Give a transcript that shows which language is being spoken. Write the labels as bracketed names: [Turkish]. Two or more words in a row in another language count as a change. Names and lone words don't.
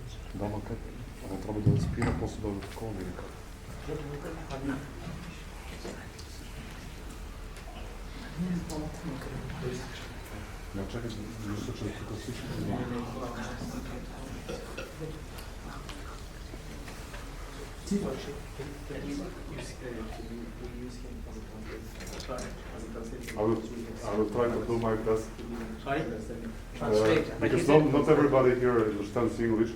[Bulgarian] Да, ма как? Ама трябва да спира, после да го такова или как? Не, чакай, мисля, че тук всичко не [English] I will try to do my best. Sorry? Because not everybody here understands English,